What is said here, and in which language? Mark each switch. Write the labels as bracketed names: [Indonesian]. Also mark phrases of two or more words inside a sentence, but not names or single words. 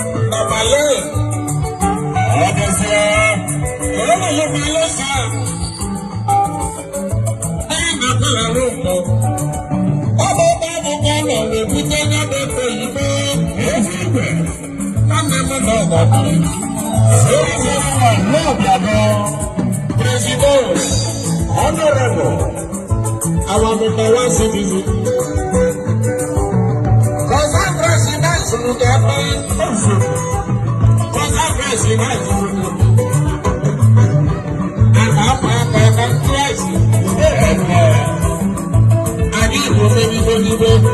[Igbo] Na Malay. Ọ dịzị, ọ dịzị Malay, sir. Anyị na Kuala Lumpur. Ọ bụ ụgbọ akwụkwọ nọ na-ebute ya bụ oyibo. Ezi igwe. Nwanne m nọ n'ọdụ. [English] Very, very well. No, Obiano. President, Honorable, our number one citizen. President, President, President. President, President, President. And I'm a President. [Igbo] Anyị bụ ndị Igbo, Igbo.